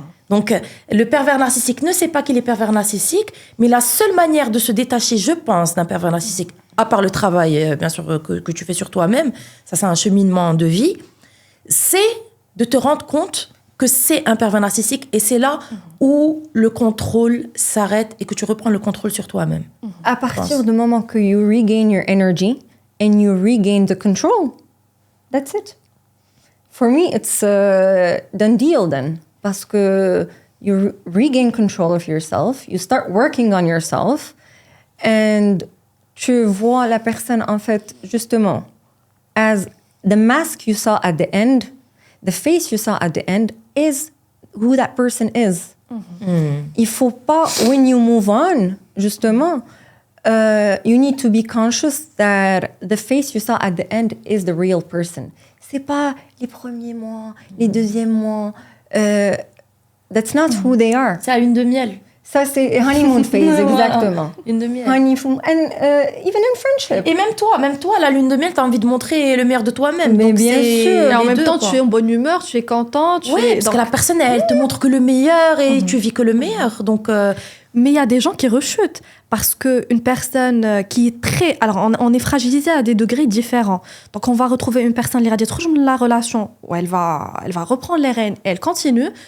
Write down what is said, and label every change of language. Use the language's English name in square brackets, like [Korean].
[French] Donc, le pervers narcissique ne sait pas qu'il est pervers narcissique, mais la seule manière de se détacher, je pense, d'un pervers narcissique, à part le travail, bien sûr, que tu fais sur toi-même, ça c'est un cheminement de vie, c'est de te rendre compte que c'est un pervers narcissique et c'est là où le contrôle s'arrête et que tu reprends le contrôle sur toi-même. À partir du moment que [English] you regain your energy and you regain the control, that's it. For me, it's a done deal then. [French] Parce que [English] you regain control of yourself, you start working on yourself, and [French] tu vois la personne, en fait, justement, [English] as the mask you saw at the end, the face you saw at the end is who that person is. [French] Il faut pas, [English] when you move on, justement, you need to be conscious that the face you saw at the end is the real person. [French] C'est pas les premiers mois, les deuxièmes mois. [English] That's not who they are. [French] C'est à lune de miel. Ça, c'est honeymoon phase, exactement. Lune de miel. [English] Honeymoon, and even in friendship. [French] Et même toi, la lune de miel, t'as envie de montrer le meilleur de toi-même. Mais donc bien sûr. Et en même temps, tu es en bonne humeur, tu es content. Parce que la personne, elle te montre que le meilleur et tu vis que le meilleur. Donc, mais il y a des gens qui rechutent parce qu'une personne qui est très... Alors, on est fragilisé à des degrés différents. Donc, on va retrouver une personne qui a la relation où elle va reprendre les rênes et elle continue.